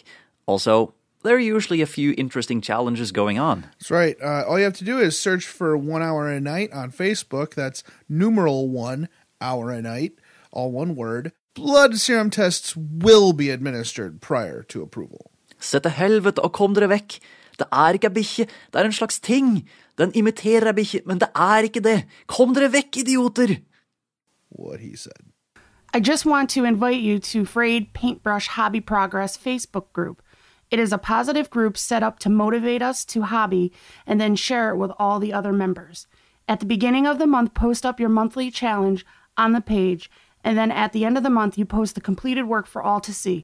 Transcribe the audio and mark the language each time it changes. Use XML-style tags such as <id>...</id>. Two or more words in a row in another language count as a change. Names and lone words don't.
<en>Also, there are usually a few interesting challenges going on. That's right. All you have to do is search for 1 Hour a Night on Facebook. That's numeral 1 Hour a Night, all one word. Blood serum tests will be administered prior to approval.</en> <no>Se til helvete og kom dere vekk. Det ikke en bikkje, det en slags ting. Den imiterer en bikkje, men det ikke det. Kom dere vekk, idioter!</no> <en>What he said. I just want to invite you to Frayed Paintbrush Hobby Progress Facebook group. It is a positive group set up to motivate us to hobby and then share it with all the other members. At the beginning of the month, post up your monthly challenge on the page, and then at the end of the month, you post the completed work for all to see.</en>